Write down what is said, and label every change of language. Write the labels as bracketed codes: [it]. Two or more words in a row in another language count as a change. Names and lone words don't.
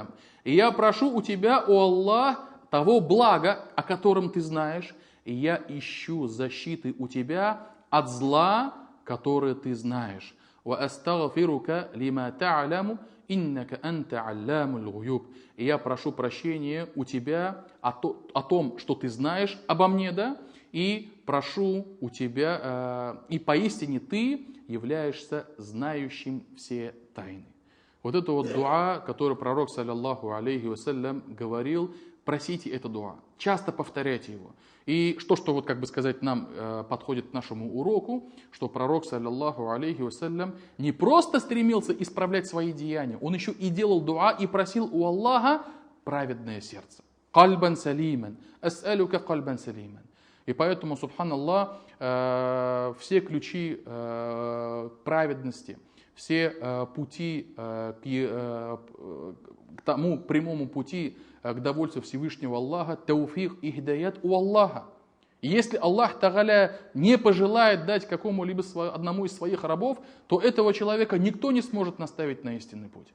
[ru] И я прошу у тебя, о Аллах, того блага, о котором ты знаешь, и я ищу защиты у тебя от зла, которое ты знаешь. [ar] وأستغفرك لما تعلم إنك أنت علام الغيوب. [ru] И я прошу прощения у тебя о том, что ты знаешь обо мне, да? И прошу у тебя, и поистине ты являешься знающим все тайны. Вот это вот дуа, который пророк, [ar] صلى الله عليه وسلم, [ru] говорил, просите это дуа, часто повторяйте его. И что вот, как бы сказать, нам подходит к нашему уроку, что пророк, [ar] صلى الله عليه وسلم, [ru] не просто стремился исправлять свои деяния, он еще и делал дуа и просил у Аллаха праведное сердце. [ar] قلبا سليما، أسألك قلبا سليما. [ru] И поэтому, субханаллах, все ключи праведности, все пути к тому прямому пути к довольству Всевышнего Аллаха, тауфик и хидаят у Аллаха. И если [ar] الله تعالى [ru] не пожелает дать какому-либо одному из своих рабов, то этого человека никто не сможет наставить на истинный путь.